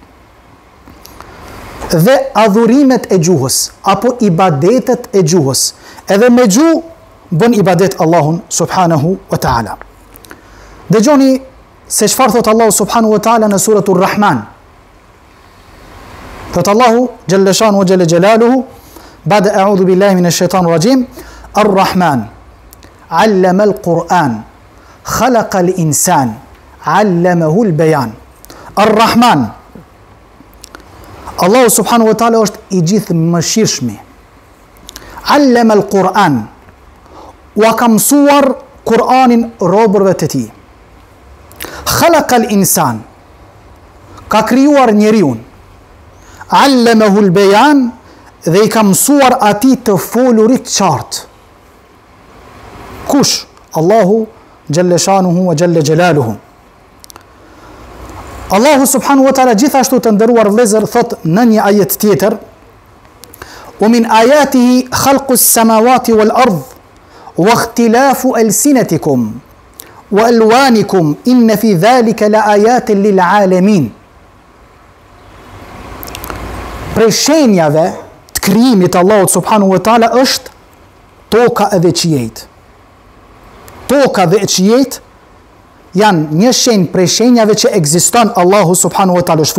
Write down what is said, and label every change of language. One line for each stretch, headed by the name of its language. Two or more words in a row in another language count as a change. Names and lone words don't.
Albanian: Dhe adhurimet e gjuhës apo ibadetet e gjuhës. Edhe me gjuhë bën ibadet Allahun
Arabic: سبحانه وتعالى.
Albanian: Dëgjoni se çfarë thot Allahu
Arabic: سبحانه وتعالى
Albanian: në suratul Rahman.
Arabic: Thot الله جل شأنه وجل جلاله بعد أعوذ بالله من الشيطان الرجيم الرحمن علم القرآن خلق الإنسان علمه البيان.
Albanian: Ar-Rahman, Allahu
Arabic: سبحانه وتعالى
Albanian: është i gjithë mëshirshmi.
Arabic: علم القرآن,
Albanian: wa ka mësuar Kur'anin robërve të tij.
Arabic: خلق الإنسان,
Albanian: ka krijuar njeriun.
Arabic: علمه البيان,
Albanian: dhe i ka mësuar atij të folurit qartë.
Arabic: Kush? الله جل شأنه وجل جلاله.
Albanian: Allahu
Arabic: سبحانه وتعالى
Albanian: gjithashtu, të nderuar vëllezër, thot në një ajet tjetër:
Arabic: "ومن آياته خلق السماوات والأرض واختلاف ألسنتكم وألوانكم إن في ذلك لآيات للعالمين."
Albanian: Prej shenjave të krijimit Allahut
Arabic: سبحانه وتعالى
Albanian: është toka edhe qiejt. Toka dhe qiejt janë një shenjë prej shenjave që ekziston Allahu
Arabic: سبحانه وتعالى.